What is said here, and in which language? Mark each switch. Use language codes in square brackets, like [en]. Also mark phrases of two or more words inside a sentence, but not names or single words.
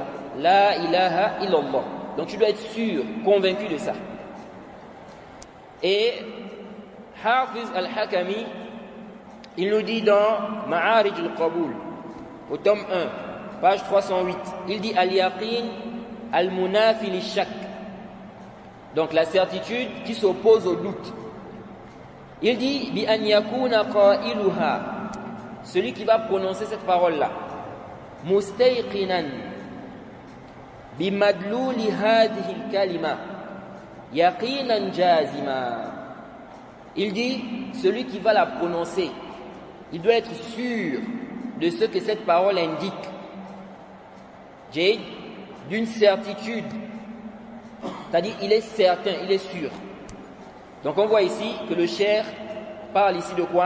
[ar] لا إله إلا الله. [fr] Donc tu dois être sûr, convaincu de ça. Et Hafiz al-Hakami, il nous dit dans Ma'arij al-Qaboul, au tome 1, page 308, il dit [ar] اليقين المنافي للشك. [fr] Donc la certitude qui s'oppose au doute. Il dit [ar] بأن يكون قائلها, [fr] celui qui va prononcer cette parole-là, [ar] مستيقنا بمدلول هذه الكلمة يقينا جازما. [fr] Il dit celui qui va la prononcer, il doit être sûr de ce que cette parole indique. J'ai d'une certitude. C'est-à-dire, il est certain, il est sûr. Donc on voit ici que le cheikh parle ici de quoi?